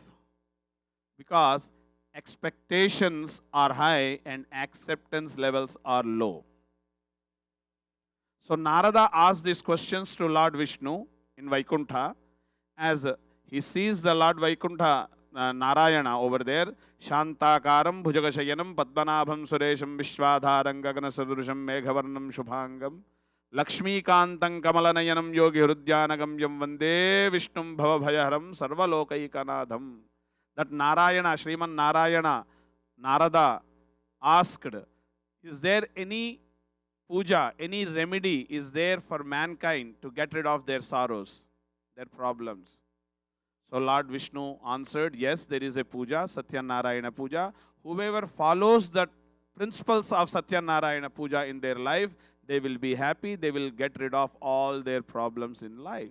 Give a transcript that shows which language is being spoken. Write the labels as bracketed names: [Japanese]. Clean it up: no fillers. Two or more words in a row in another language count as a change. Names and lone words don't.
[English] Because expectations are high and acceptance levels are low. So Narada asked these questions to Lord Vishnu in Vaikuntha as he sees the Lord Vaikuntha Narayana over there. [Sanskrit] शान्ताकारं भुजगशयनं पद्मनाभं सुरेशं विश्वाधारं गगन सदृशं मेघवर्णं शुभाङ्गम् लक्ष्मीकान्तं कमलनयनं योगि हृद्ध्यानगम्यम् वन्दे विष्णुं भवभयहरं सर्वलोकैकनाथम्. [English] That Narayana, Sriman Narayana, Narada asked, is there any puja, any remedy is there for mankind to get rid of their sorrows, their problems? So Lord Vishnu answered, yes, there is a puja, Satyanarayana puja. Whoever follows the principles of Satyanarayana puja in their life, they will be happy, they will get rid of all their problems in life.